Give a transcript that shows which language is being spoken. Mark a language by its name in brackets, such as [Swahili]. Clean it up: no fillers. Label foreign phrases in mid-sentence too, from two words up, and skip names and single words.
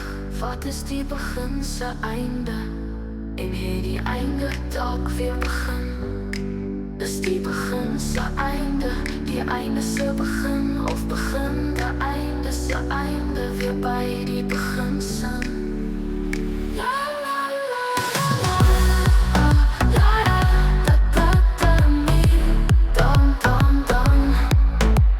[Afrikaans] Wat is die begin se einde? En het die einde dalk weer begin? Is die begin se einde die einde se begin? Of begin de einde se einde weer by die begin se? La la la la la la la la da da da me dum dum dum.